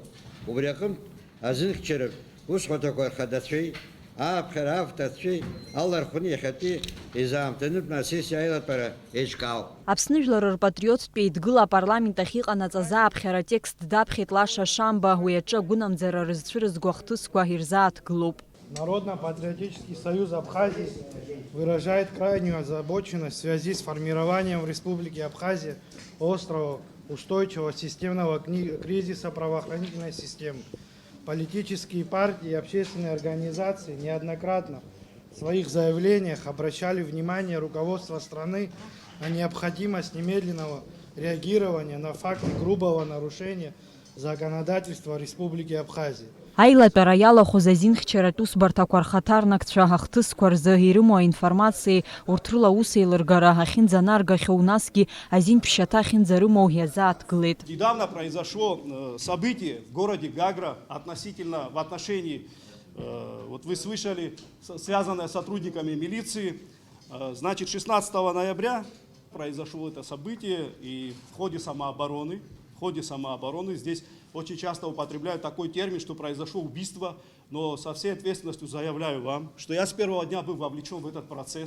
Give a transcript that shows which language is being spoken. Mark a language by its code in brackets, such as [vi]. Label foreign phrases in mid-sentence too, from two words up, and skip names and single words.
[ab] Убри аҟнытә азинхьчаратә усбарҭақәа рхадацәеи ааԥхьара авторцәеи алархәны иахьатәи изаамҭанытәны асессиа аилатәара еиҿкаауп. Аԥсны Жәлар рпатриоттә Еидгыла апарламент ахь иҟанаҵаз ааԥхьара атекст даԥхьеит Лаша Шамба, уи аҿы агәынамӡара рызцәырызго ахҭысқәа ирзааҭгылоуп. [ru] Народно-патриотический союз Абхазии выражает крайнюю озабоченность в связи с формированием в Республике Абхазия острого устойчивого системного кризиса правоохранительной системы. Политические партии и общественные организации неоднократно в своих заявлениях обращали внимание руководства страны на необходимость немедленного реагирования на факты грубого нарушения законодательства Республики Абхазия. [ab] Аилатәара иалахәыз азинхьчаратә усбарҭақәа рхаҭарнакцәа ахҭысқәа рзы ирымоу аинформациеи урҭ рыла аус еилыргара ахьынӡанаргахьоу насгьы азинԥшьаҭа ахьынӡарымоу иазааҭгылеит. [ru] Недавно произошло событие в городе Гагра относительно в отношении, вот вы слышали, связанное с сотрудниками милиции. Значит, 16 ноября произошло это событие, и в ходе самообороны здесь очень часто употребляют такой термин, что произошло убийство, но со всей ответственностью заявляю вам, что я с первого дня был вовлечен в этот процесс.